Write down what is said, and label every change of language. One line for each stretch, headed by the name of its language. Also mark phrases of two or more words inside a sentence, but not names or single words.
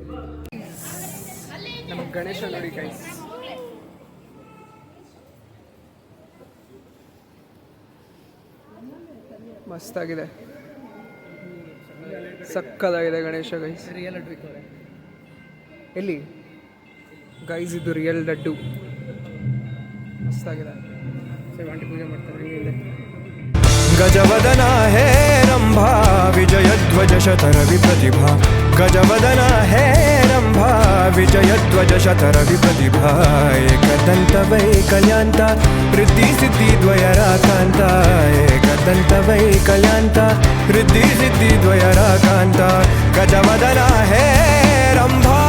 Kannada: ನಮ್ಮ ಗಣೇಶ ನೋಡಿ ಗೈಸ್, ಮಸ್ತಾಗಿದೆ, ಸಕ್ಕದಾಗಿದೆ ಗಣೇಶ ಗೈಸ್. ರಿಯಲ್ ಲಡ್ಡು ಎಲ್ಲಿ ಗೈಸ್? ಇದು ರಿಯಲ್ ಲಡ್ಡು, ಮಸ್ತಾಗಿದೆ. ಆಂಟಿ ಪೂಜೆ ಮಾಡ್ತಾರೆ ಹಿಂದೆ.
Sanskrit: गजवदना हे रंभा विजयध्वज शतरवि प्रतिभा ಗಜವದನ ಹೇ ರಂಭ ವಿಜಯಧ್ವಜ ಶತರ ವಿಪ್ರತಿಭಾ ಏಕದಂತ ವೈಕಲ್ಯಾಂತ ವೃದ್ಧಿ ಸಿದ್ಧಿ ದ್ವಯರಾಕಾಂತ ಏಕದಂತ ವೈಕಲ್ಯಾಂತ ವೃದ್ಧಿ ಸಿದ್ಧಿ ದ್ವಯರಾಕಾಂತ ಗಜವದನ ಹೇ ರಂಭ.